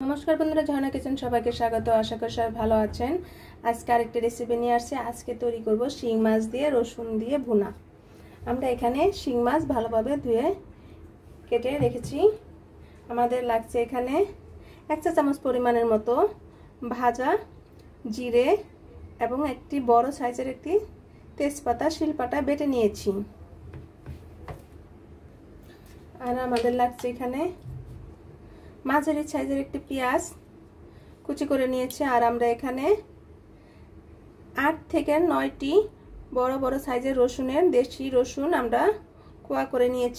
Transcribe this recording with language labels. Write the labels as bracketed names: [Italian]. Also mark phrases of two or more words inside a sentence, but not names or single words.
[Bangla] নমস্কার বন্ধুরা ঝর্ণা কিচেন সবাইকে স্বাগত। আশা করি সবাই ভালো আছেন। আজকে আরেকটা রেসিপি নিয়ে আসছি। আজকে তৈরি করব শিং মাছ দিয়ে রসুন দিয়ে ভুনা। আমরা এখানে শিং মাছ ভালোভাবে ধুয়ে কেটে রেখেছি। আমাদের লাগছে এখানে 1 চা চামচ পরিমাণের মতো ভাজা জিরে এবং একটি বড় সাইজের একটি তেজপাতা শিলপাটা বেটে নিয়েছি। আর আমাদের লাগছে এখানে মাঝারি সাইজের একটি পেঁয়াজ কুচি করে নিয়েছি। আর আমরা এখানে 8 থেকে 9টি বড় বড় সাইজের রসুনের দেশি রসুন আমরা কোয়া করে নিয়েছি।